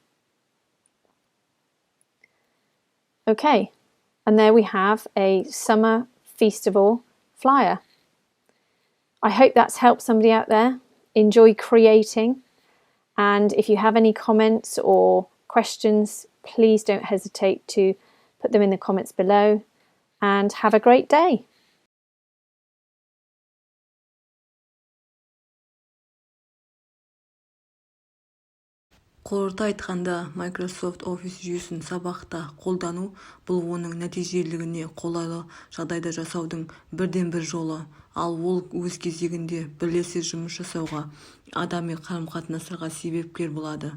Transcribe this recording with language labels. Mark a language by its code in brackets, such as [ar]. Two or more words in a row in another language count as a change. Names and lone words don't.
[en] Okay, and there we have a summer festival flyer. I hope that's helped somebody out there. Enjoy creating, and if you have any comments or questions, please don't hesitate to put them in the comments below, and have a great day. [kk] Қорыта айтқанда, Microsoft Office жүйесін сабақта қолдану бұл оның нәтижелілігіне қолайлы жағдайда жасаудың бірден-бір жолы, ал ол өз кезегінде бірлесе жұмыс жасауға, адами қарым-қатынастарға себепкер болады.